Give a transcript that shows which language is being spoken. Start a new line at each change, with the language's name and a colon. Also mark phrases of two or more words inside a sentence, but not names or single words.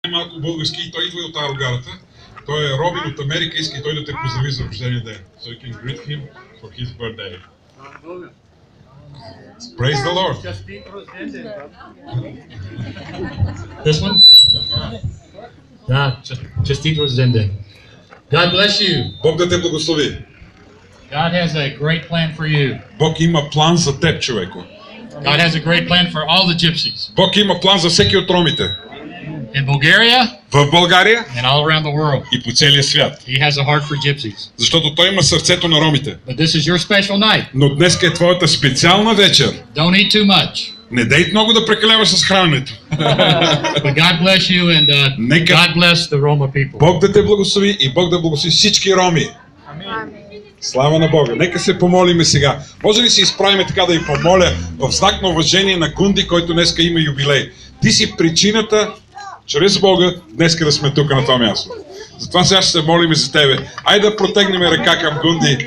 Bulgarian: най-малко български и той идва и от Арогарата. Той е Робин от Америка, иска и той да те поздрави за рождения ден.
English: So you can greet him for his birthday. Praise the Lord. This one?
Bulgarian: Честит рожден ден.
English: God bless you.
Bulgarian: Бог да те благослови.
English: God has a great plan for you.
Bulgarian: Бог има план за теб, човеко.
English: God has a great plan for all the gypsies.
Bulgarian: Бог има план за всеки от ромите.
English: In Bulgaria
Bulgarian: В България
English: and all around the world.
Bulgarian: и по целия свят.
English: He has a heart for gypsies.
Bulgarian: Защото той има сърцето на ромите.
English: But this is your special night.
Bulgarian: Но днес е твоята специална вечер.
English: Don't eat too much.
Bulgarian: Не дей много да прекаляваш с храненето.
English: But God bless you and God bless the Roma people.
Bulgarian: Бог да те благослови и Бог да благослови всички роми. Слава на Бога. Нека се помолиме сега. Може ли се изправиме така да ви помоля в знак на уважение на Гунди, който днеска има юбилей? Ти си причината, чрез Бога, днеска да сме тук на това място. Затова сега ще се молиме за тебе. Айде да протегнем ръка към Гунди.